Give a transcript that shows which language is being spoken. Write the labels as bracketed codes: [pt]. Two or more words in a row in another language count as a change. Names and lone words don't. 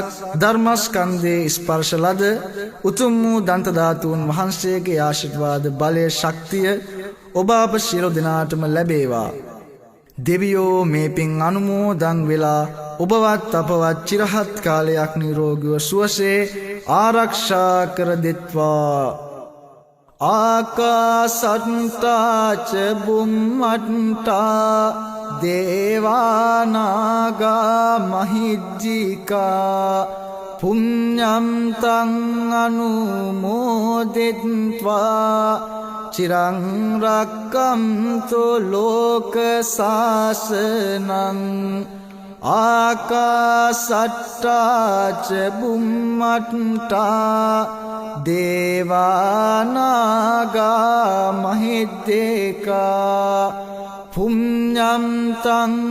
[si] ධර්මස්කන්ධේ ස්පර්ශ ලද උතුම් වූ දන්ත ධාතුන් වහන්සේගේ ආශිර්වාද බලය ශක්තිය ඔබ අප සියලු දෙනාටම ලැබේවා දෙවියෝ මේ පින් අනුමෝදන් වෙලා ඔබවත් අපවත් චිරහත් කාලයක් නිරෝගීව සුවසේ ආරක්ෂා කර දෙත්වා [pi] ආකාසට්ටා ච බුම්මට්ටා දේවානාගා මහිද්దికා පුඤ්ඤම් තං අනුමෝදිත්වා චිරං රක්ඛන්තු ලෝක සාසනං ආකාසට්ටා ච බුම්මට්ටා දේවානාගා මහිද්దికා පුඤ්ඤම් තං